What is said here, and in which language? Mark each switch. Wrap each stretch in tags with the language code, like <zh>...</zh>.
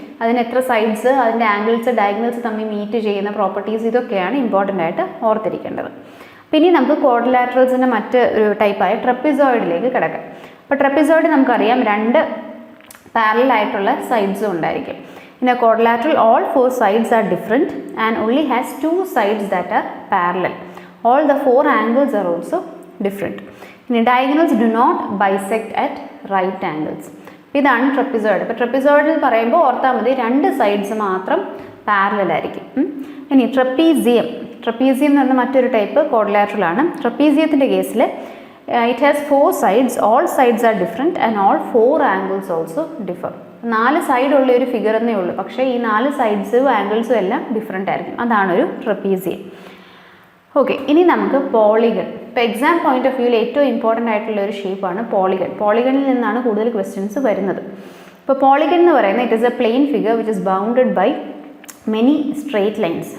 <ml>അതിന് എത്ര സൈഡ്സ്, അതിൻ്റെ ആംഗിൾസ്, ഡയഗണൽസ് തമ്മിൽ മീറ്റ് ചെയ്യുന്ന പ്രോപ്പർട്ടീസ്, ഇതൊക്കെയാണ് ഇമ്പോർട്ടൻ്റ് ആയിട്ട് ഓർത്തിരിക്കേണ്ടത്. പിന്നെ നമുക്ക് ക്വാഡ്രിലാറ്ററൽസിൻ്റെ മറ്റ് ഒരു ടൈപ്പായ ട്രപ്പിസോയിഡിലേക്ക് കിടക്കാം. അപ്പോൾ ട്രപ്പിസോയിഡ് നമുക്കറിയാം 2 പാരലൽ ആയിട്ടുള്ള സൈഡ്സും ഉണ്ടായിരിക്കും.</ml> <en>In a quadrilateral, all 4 sides are different and only has 2 sides that are parallel. All the 4 angles are also different. In diagonals do not bisect at right angles.</en> <ml>ഇതാണ് ട്രപ്പിസോയിഡ്. ഇപ്പോൾ trapezoid എന്ന് പറയുമ്പോൾ ഓർത്താൽ മതി 2 sides മാത്രം parallel ആയിരിക്കും. ഇനി trapezium എന്ന് പറഞ്ഞ മറ്റൊരു ടൈപ്പ് ക്വാഡ്രിലാറ്ററൽ ആണ്. ട്രപ്പീസിയത്തിൻ്റെ കേസിൽ</ml> <en>It has 4 sides, all sides are different and all 4 angles also differ.</en> <ml>4 സൈഡുള്ള ഒരു ഫിഗർ എന്നേ ഉള്ളൂ, പക്ഷേ ഈ 4 സൈഡ്സും ആംഗിൾസും എല്ലാം ഡിഫറെൻ്റ് ആയിരിക്കും. അതാണൊരു ട്രപ്പീസിയം. ഓക്കെ, ഇനി നമുക്ക് പോളിഗൺ. ഇപ്പോൾ എക്സാം പോയിന്റ് ഓഫ് വ്യൂവിൽ ഏറ്റവും ഇമ്പോർട്ടൻ്റ് ആയിട്ടുള്ള ഒരു ഷേപ്പാണ് പോളിഗൺ. പോളിഗണിൽ നിന്നാണ് കൂടുതൽ ക്വസ്റ്റ്യൻസ് വരുന്നത്. ഇപ്പോൾ പോളിഗൺ എന്ന് പറയുന്നത്</ml> <en>It is a plain figure which is bounded by many straight lines.</en>